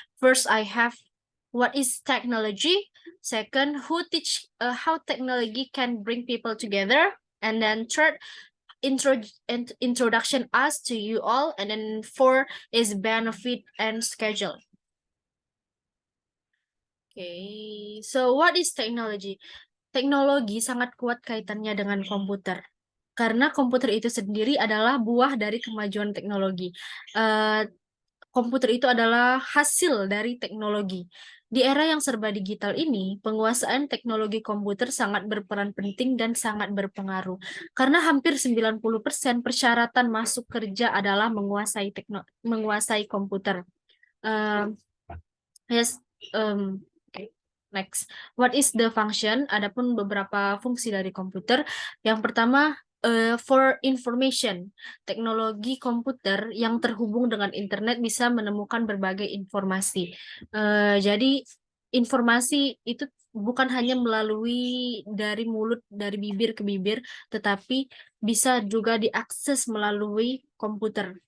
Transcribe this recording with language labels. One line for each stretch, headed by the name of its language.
English: First, I have what is technology. Second, who teach how technology can bring people together. And then third, introduction us to you all, and then 4 is benefit and schedule. Okay, so what is technology?
Indonesian: Teknologi sangat kuat kaitannya dengan komputer. Karena komputer itu sendiri adalah buah dari kemajuan teknologi. Komputer itu adalah hasil dari teknologi. Di era yang serba digital ini, penguasaan teknologi komputer sangat berperan penting dan sangat berpengaruh. Karena hampir 90% persyaratan masuk kerja adalah menguasai komputer.
English: Yes, okay. Next, what is the function?
Indonesian: Adapun beberapa fungsi dari komputer. Yang pertama,
English: for information,
Indonesian: teknologi komputer yang terhubung dengan internet bisa menemukan berbagai informasi. Jadi informasi itu bukan hanya melalui dari mulut, dari bibir ke bibir, tetapi bisa juga diakses melalui komputer.